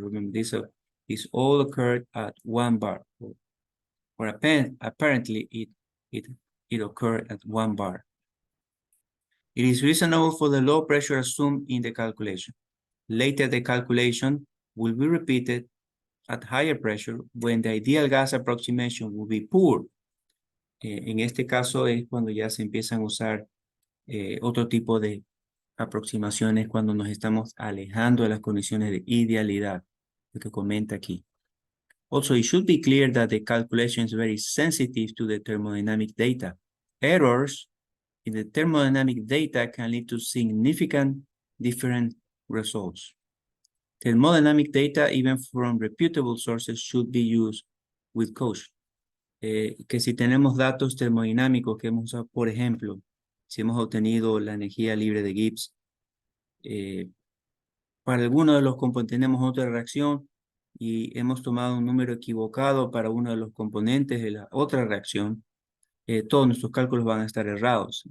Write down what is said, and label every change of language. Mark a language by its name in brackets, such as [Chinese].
[English] Remember, this all occurred at 1 bar, or apparently it occurred at 1 bar. It is reasonable for the low pressure assumed in the calculation. Later, the calculation will be repeated at higher pressure when the ideal gas approximation will be poor. [Spanish] En este caso es cuando ya se empiezan a usar otro tipo de aproximaciones cuando nos estamos alejando de las condiciones de idealidad, lo que comenta aquí. [English] Also, it should be clear that the calculation is very sensitive to the thermodynamic data. Errors in the thermodynamic data can lead to significant different results. Thermodynamic data, even from reputable sources, should be used with caution. [Spanish] Que si tenemos datos termodinámicos que hemos usado, por ejemplo, si hemos obtenido la energía libre de Gibbs, para alguno de los componentes tenemos otra reacción y hemos tomado un número equivocado para uno de los componentes de la otra reacción, todos nuestros cálculos van a estar errados.